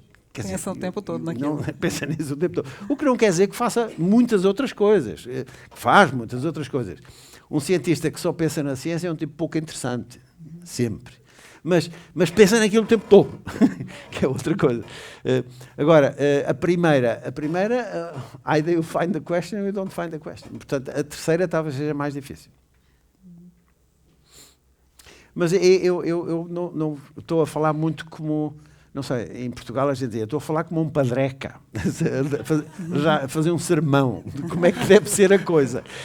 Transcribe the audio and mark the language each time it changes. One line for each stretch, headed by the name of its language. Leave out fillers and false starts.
Portuguese: pensa o tempo todo naquilo. Não pensa nisso o tempo todo. O que não quer dizer que faça muitas outras coisas. Que faz muitas outras coisas. Um cientista que só pensa na ciência é um tipo pouco interessante. Sempre. mas pensa naquilo o tempo todo, que é outra coisa. Agora, a primeira,
English: either you find the question or you don't find the question.
Portuguese: Portanto, a terceira talvez seja mais difícil. Mas eu não estou a falar muito como, não sei, em Portugal a gente diz, estou a falar como um padreca, já fazer um sermão de como é que deve ser a coisa.